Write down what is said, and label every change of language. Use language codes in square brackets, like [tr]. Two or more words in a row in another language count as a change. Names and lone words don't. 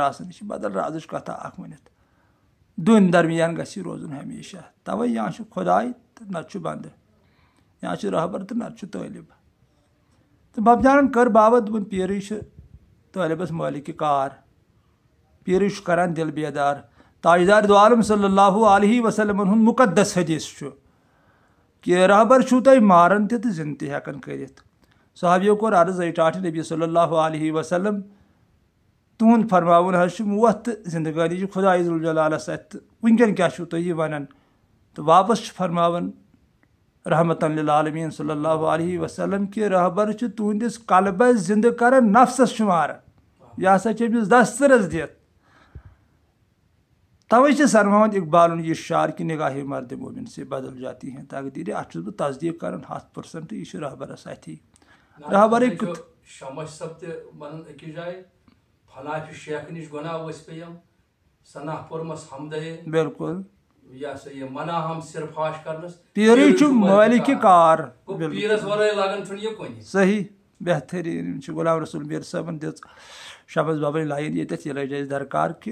[ks] آسان یہِ چھِ بدل رازٕچ کَتھا اکھ ؤنِتھ دۄن درمیان گژھِ یہِ روزُن ہمیشہ تَوَے یا چھُ خۄداے تہٕ نَتہٕ چھُ بنٛدٕ یا چھُ رہبر تہٕ نَتہٕ چھُ طٲلب تہٕ بَبجانَن کٔر بابت دوٚپُن پیٖرٕے چھِ طٲلبَس مٲلِکہِ کار پیٖرٕے چھُ کَران دِل بیدار تاجدار دو عالم [ar] صلی اللہ علیہ وسلمَن [ks] ہُنٛد مُقدس حدیٖث چھُ کہِ رہبر چھُو تۄہہِ ماران تہِ تہٕ زِنٛدٕ تہِ ہٮ۪کان کٔرِتھ صحابیو کوٚر عرض اے ٹاٹھ نبی [ar] صلی اللہ علیہ وسلم [ks] تُہُنٛد فرماوُن حظ چھُ موت تہٕ زندگٲنی چھِ خۄداے ذوالجلالَس اَتھِ تہٕ وٕنکٮ۪ن کیٛاہ چھُو تُہۍ یہِ وَنان تہٕ واپس چھُ فرماوان [ar] رحمتہ للعالمیٖن صلی اللہ علیہ وسلم [ks] کہِ رہبر چھُ تُہنٛدِس قلبس زِنٛدٕ کران نفسس چھُ ماران یہِ ہسا چھِ أمِس دسترس دِتھ تَوَے چھِ سرماوان اقبالُن یہِ شعر کہِ [ur] نگاہے مرد مومن سے بدل جاتی ہیں تقدیٖرِ [ks] اَتھ چھُس بہٕ تصدیٖق کران 100% یہِ چھُ رہبرس اَتھی رہبرٕے بِلکُل پیٖرٕے چھُ مٲلِکہِ کار صحیح بہتریٖن یِم چھِ غلام رسول میٖر صٲبن دِژ شمس بابٕنۍ لایِن ییٚتٮ۪تھ یہِ لٔج اَسہِ درکار کہِ